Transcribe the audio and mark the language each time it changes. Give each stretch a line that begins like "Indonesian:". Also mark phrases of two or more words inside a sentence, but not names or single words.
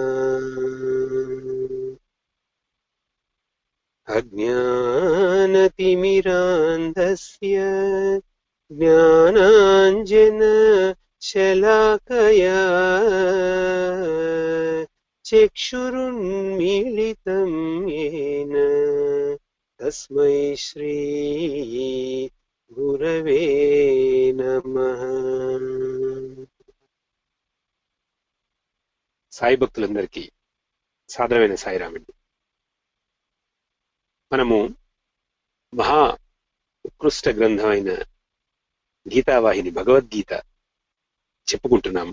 Sanskrit: अज्ञानतिमिरान्धस्य ज्ञानाञ्जनशलाकया चक्षुरुन्मीलितं येन तस्मै श्री गुरवे नमः।
Telugu: సాయి భక్తులందరికీ సాదరమైన సాయిరామండి. మనము మహా ఉత్కృష్ట గ్రంథమైన గీతావాహిని భగవద్గీత చెప్పుకుంటున్నాము.